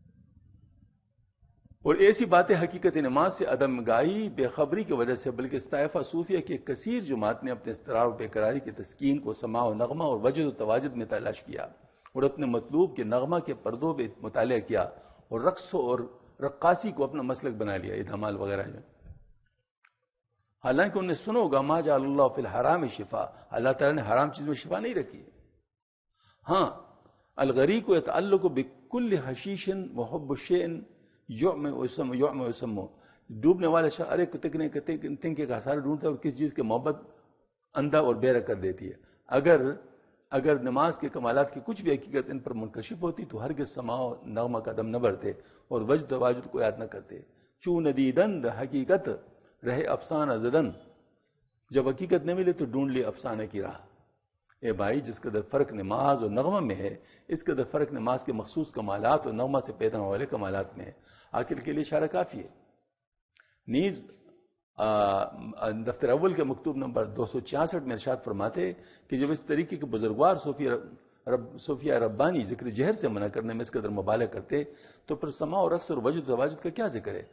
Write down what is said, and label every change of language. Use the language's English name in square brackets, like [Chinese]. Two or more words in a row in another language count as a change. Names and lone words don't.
[Urdu] اور ایسی باتیں حقیقت نماز سے عدم گاہی بے خبری کی وجہ سے، بلکہ طائفہ صوفیہ کی کثیر جماعت نے اپنے اضطراب و بے قراری کی تسکین کو سماع و نغمہ اور وجد و تواجد میں تلاش کیا، اور اپنے مطلوب کے نغمہ کے پردوں پہ مطالعہ کیا، اور رقص اور رقاصی کو اپنا مسلک بنا لیا، یہ دھمال وغیرہ ہے۔ حالانکہ انہوں نے سنا ہوگا [Arabic] ما جعل اللہ فی الحرام شفا، [Urdu] اللہ تعالیٰ نے حرام چیز میں شفا نہیں رکھی ہے۔ ہاں، [Arabic] الغریق و یتعلق بکل حشیش وحب الشیء یعم ویسمو، [Urdu] ڈوبنے والے شخص ارے تنکے کا سارا ڈھونڈتا ہے اور کس چیز کی محبت اندھا اور بہرا کر دیتی ہے۔ اگر نماز کے کمالات کی کچھ بھی حقیقت ان پر منکشف ہوتی تو ہرگز سماع و نغمہ قدم نہ بڑھتے اور وجد واجد کو یاد نہ کرتے۔ [Persian] چون ندیدند حقیقت رہے افسانہ زدن، [Urdu] جب حقیقت نہ ملے تو ڈھونڈ لے افسانہ کی راہ۔ اے بھائی، جس قدر فرق نماز اور نغمہ میں ہے، اس قدر فرق نماز کے مخصوص کمالات اور نغمہ سے پیدا ہونے والے کمالات میں ہے۔ عاقل کے لیے اشارہ کافی ہے۔ نیز دفتر اول کے مکتوب نمبر 266 میں ارشاد فرماتے کہ جب اس طریقے کے بزرگوار صوفیہ ربانی ذکر جہر سے منع کرنے میں اس قدر مبالغہ کرتے تو پھر سماع اور رقص اور وجد و تواجد کا کیا ذکر ہے؟